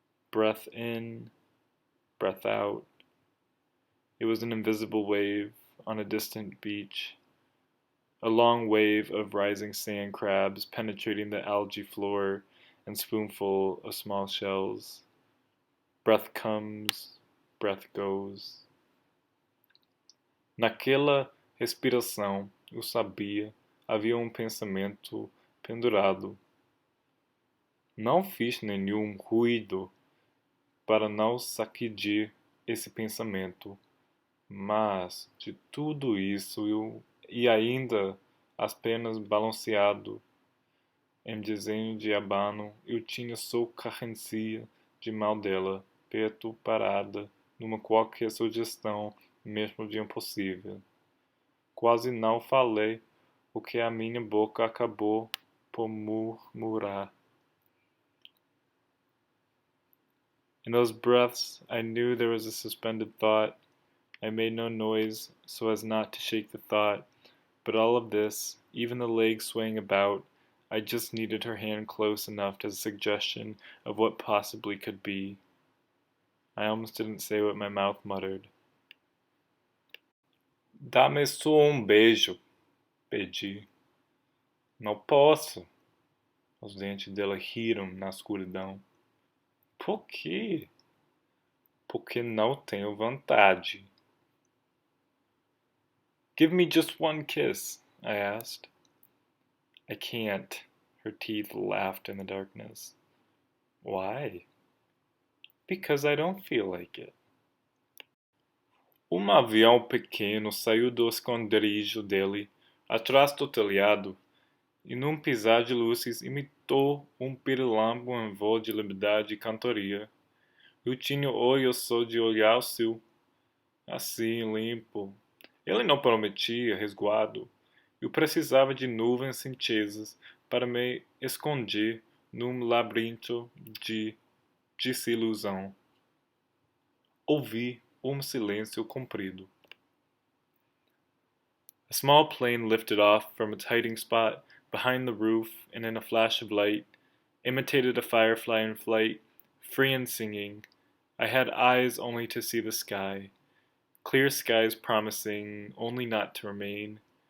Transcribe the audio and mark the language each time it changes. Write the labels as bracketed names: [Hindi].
[English] Breath in, breath out. It was an invisible wave on a distant beach, a long wave of rising sand crabs penetrating the algae floor and spoonful of small shells. Breath comes, breath goes. [Portuguese] Naquela respiração, eu sabia, havia pensamento pendurado. Não fiz nenhum ruído para não sacudir esse pensamento, mas de tudo isso e ainda apenas balanceado em desenho de abano, eu tinha só carência de mal dela, perto parada, numa qualquer sugestão, mesmo de impossível. Quase não falei, o que a minha boca acabou por murmurar. [English] In those breaths, I knew there was a suspended thought. I made no noise so as not to shake the thought, but all of this, even the legs swaying about, I just needed her hand close enough as a suggestion of what possibly could be. I almost didn't say what my mouth muttered. [Portuguese] Dá-me só beijo, pedi. Não posso. Os dentes dela riram na escuridão. Por quê? Porque não tenho vontade. [English] Give me just one kiss, I asked. I can't. Her teeth laughed in the darkness. Why? Because I don't feel like it. [Portuguese] Avião pequeno saiu do esconderijo dele, atrás do telhado, e num pisar de luzes imitou pirilampo em voo de liberdade e cantoria. Eu tinha olhos só de olhar o céu, assim, limpo. Ele não prometia resguardo. Eu precisava de nuvens cinzas para me esconder num labirinto de desilusão. Ouvi silêncio comprido. [English] A small plane lifted off from its hiding spot behind the roof and in a flash of light, imitated a firefly in flight, free and singing. I had eyes only to see the sky. Clear skies promising only not to remain.